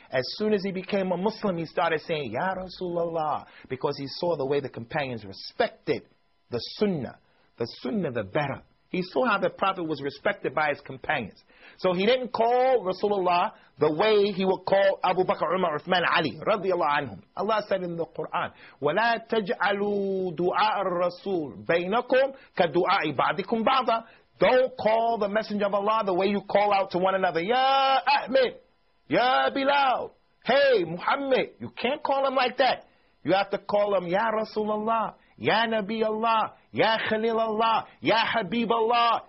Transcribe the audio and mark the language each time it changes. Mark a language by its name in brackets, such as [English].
[English] As soon as he became a Muslim, he started saying, Ya Rasulullah. Because he saw the way the companions respected the sunnah. The sunnah, the better. He saw how the Prophet was respected by his companions. So he didn't call Rasulullah the way he would call Abu Bakr, Umar, Uthman, Ali, radiallahu anhum. [Arabic] Allah said in the Quran, وَلَا تَجْعَلُوا دُعَاءَ الرَّسُولِ بَيْنَكُمْ كَدُعَاءِ بَعْضِكُمْ بَعْضًا. [English] Don't call the Messenger of Allah the way you call out to one another. Ya Ahmed, Ya Bilal, Hey Muhammad. You can't call him like that. You have to call him Ya Rasulullah, Ya Nabi Allah, Ya Khalil Allah, Ya Habib Allah.